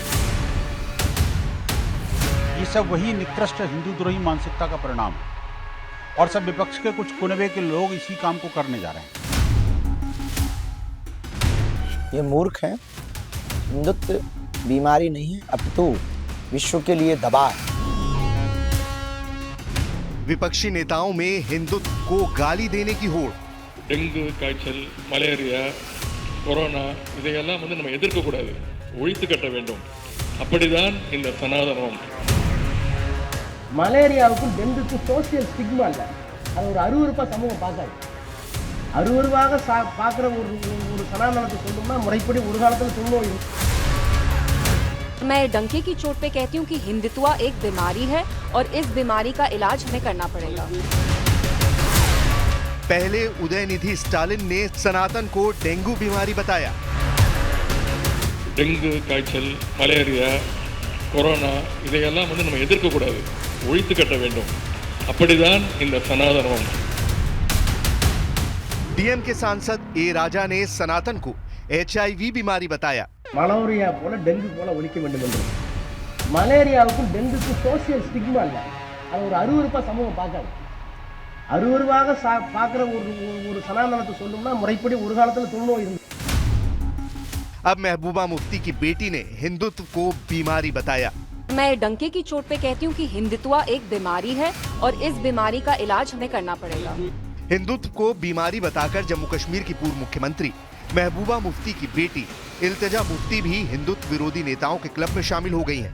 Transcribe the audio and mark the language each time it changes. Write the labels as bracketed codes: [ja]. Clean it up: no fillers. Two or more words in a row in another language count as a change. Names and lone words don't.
[hi] ये सब वही निकृष्ट हिंदूद्रोही मानसिकता का परिणाम है और सब विपक्ष के कुछ कुनबे के लोग इसी काम को करने जा रहे हैं। ये मूर्ख हैं। हिंदुत्व बीमारी नहीं है, अपितु विश्व के लिए दवा है। विपक्षी नेताओं में हिंदुत्व को गाली देने की होड़। [ta] டெங்கு காய்ச்சல், மலேரியா, கொரோனா இதையெல்லாம் நம்ம எதிர்க்கக்கூடாது, ஒழித்து கட்ட வேண்டும். அப்படிதான் இந்த சனாதனம். மலேரியாவுக்கும் டெங்குக்கும் [en] social stigma [ta] இல்லை, அது ஒரு அருவருப்பாக சமூகம் பார்க்காது. அருவருவாக பார்க்குற ஒரு சனாதனத்தை சொல்லணும்னா முறைப்படி ஒரு காலத்தில் சொல்லுவோம். [hi] मैं डंके की चोट पे कहती हूँ कि हिंदुत्व एक बीमारी है और इस बीमारी का इलाज हमें करना पड़ेगा। पहले उदयनिधि स्टालिन ने सनातन को डेंगू बीमारी बताया। [ta] டெங்கு காய்ச்சல், மலேரியா, கொரோனா இதையெல்லாம் நம்ம எதிர்க்கக்கூடாது, ஒழித்து கட்ட வேண்டும். அப்படிதான் இந்த சனாதனம். [hi] डीएम के सांसद ए राजा ने सनातन को HIV बीमारी बताया। [ta] மலேரியா போல டெங்கு போல ஒழிக்க வேண்டும் என்று. மலேரியாவுக்கும் டெங்குக்கும் [en] social stigma [ta] இல்லை, அது ஒரு அருவருப்பாக சமூகம் பார்க்காது. அருவருவாக பார்க்குற ஒரு சனாதனத்தை சொல்லணும்னா முறைப்படி ஒரு காலத்தில் சொல்லுவோம். [hi] अब महबूबा मुफ्ती की बेटी ने हिंदुत्व को बीमारी बताया। मैं डंके की चोट पे कहती हूँ कि हिंदुत्व एक बीमारी है और इस बीमारी का इलाज हमें करना पड़ेगा। हिंदुत्व को बीमारी बताकर जम्मू कश्मीर की पूर्व मुख्यमंत्री महबूबा मुफ्ती की बेटी इल्तिजा मुफ्ती भी हिंदुत्व विरोधी नेताओं के क्लब में शामिल हो गई हैं।